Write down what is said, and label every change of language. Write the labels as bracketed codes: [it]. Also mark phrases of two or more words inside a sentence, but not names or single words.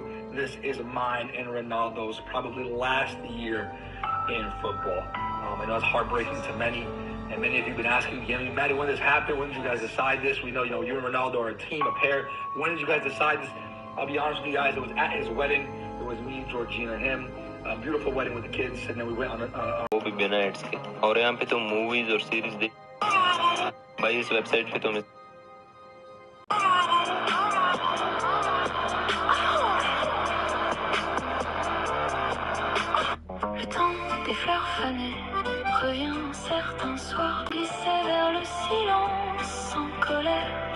[en] This is mine and Ronaldo's probably last year in football. I know it's heartbreaking to many, and many of you have been asking me, Maddie, when this happened? When did you guys decide this? We know, you and Ronaldo are a team, a pair. When did you guys decide this? I'll be honest with you guys, it was at his wedding. It was me, Georgina, and him. A beautiful wedding with the kids, and then we went on [hi] वो भी बिना एड्स के और यहाँ पे तो मूवीज और सीरीज देख भाई इस वेबसाइट पे तो मैं [fr] Le temps des fleurs fanées revient certains soirs, glisser vers le silence sans colère.